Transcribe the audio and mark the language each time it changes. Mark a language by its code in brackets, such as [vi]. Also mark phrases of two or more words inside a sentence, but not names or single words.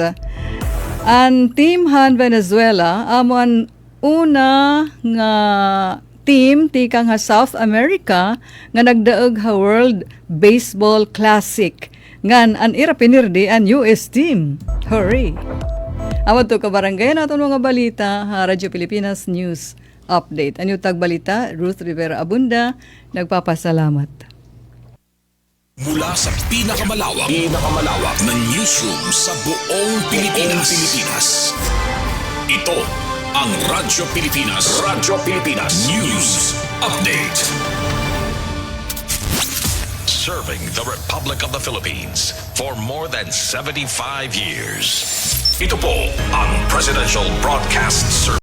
[war] Ang team han Venezuela amo ang una nga team tikang ha South America nga nagdaog ha World Baseball Classic. Ngan an ira pinirdi ang US team. Hooray! Awad to ka barangay naton mga balita ha Radyo Pilipinas News Update. Anyo tagbalita Ruth Rivera Abunda nagpapasalamat. [tl] Mula sa pinakamalawak na newsroom sa buong Pilipinas. Ito ang Radyo Pilipinas. News Update. [en] serving the Republic of the Philippines for more than 75 years. [tl] Ito po ang Presidential Broadcast Service.